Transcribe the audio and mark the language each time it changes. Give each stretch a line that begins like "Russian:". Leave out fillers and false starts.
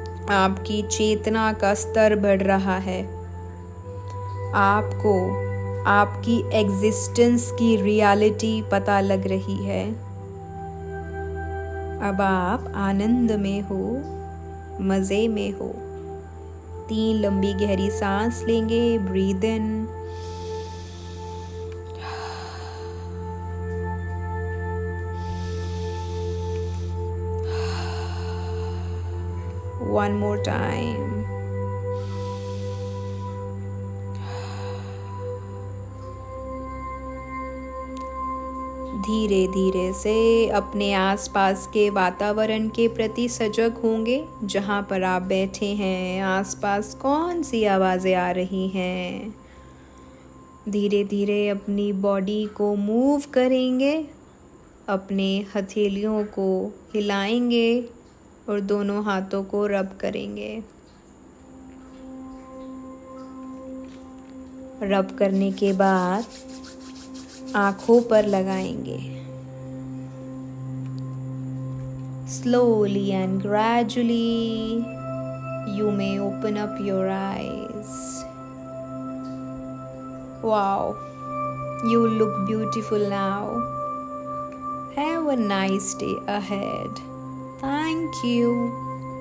Hindi: आपकी चेतना का स्तर बढ़ रहा है। आपको आपकी एग्जिस्टेंस की रियलिटी पता लग रही है। अब आप आनंद में हो, मज़े में हो। 3 लंबी गहरी सांस लेंगे।
English: Breathe in, one more time.
Hindi: धीरे धीरे से अपने आसपास के वातावरण के प्रति सजग होंगे। जहाँ पर आप बैठे हैं आसपास कौन सी आवाज़ें आ रही हैं। धीरे धीरे अपनी बॉडी को मूव करेंगे, अपने हथेलियों को हिलाएंगे और दोनों हाथों को रब करेंगे। रब करने के बाद आँखों पर लगाएंगे।
English: Slowly and gradually you may open up your eyes. Wow, you look beautiful now. Have a nice day ahead. Thank you.